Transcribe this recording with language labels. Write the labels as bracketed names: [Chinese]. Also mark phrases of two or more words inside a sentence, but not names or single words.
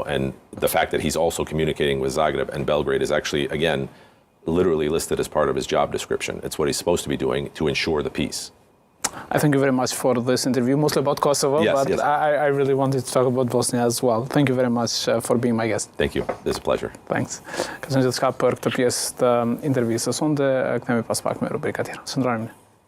[English] And the fact that he's also communicating with Zagreb and Belgrade is actually, again, literally listed as part of his job description. It's what he's supposed to be doing to ensure the peace. I thank you very much for this interview, mostly about Kosovo, but yes. I really wanted to talk about Bosnia as well. Thank you very much for being my guest. Thank you. It's a pleasure. Thanks. [Albanian] Ka qenë gjithçka për këtë pjesë të intervistës. Unë kthehemi pas pak me rubrika tjetër. Shëndrojmë.